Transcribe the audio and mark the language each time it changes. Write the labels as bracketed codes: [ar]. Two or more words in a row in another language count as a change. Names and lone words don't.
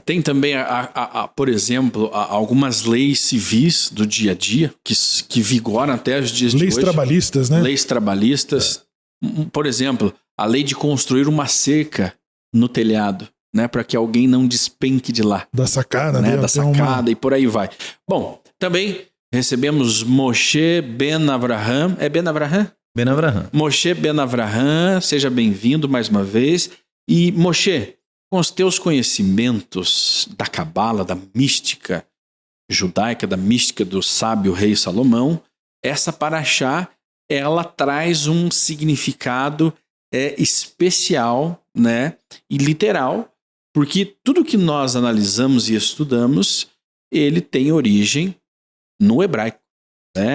[pt] Tem também, por exemplo, algumas leis civis do dia a dia que vigoram até os dias de hoje. Leis trabalhistas, né? Leis trabalhistas. Por exemplo, a lei de construir uma cerca no telhado, né, para que alguém não despenque de lá. Da sacada, né? Da sacada e por aí vai. Bom, também recebemos Moshe Ben Avraham. É Ben Avraham? Ben Avraham. Moshe Ben Avraham, seja bem-vindo mais uma vez. E Moshe, com os teus conhecimentos da Cabala, da mística judaica, da mística do sábio rei Salomão, essa Parashá, ela traz um significado especial, né, e literal, porque tudo que nós analisamos e estudamos, ele tem origem no hebraico, né?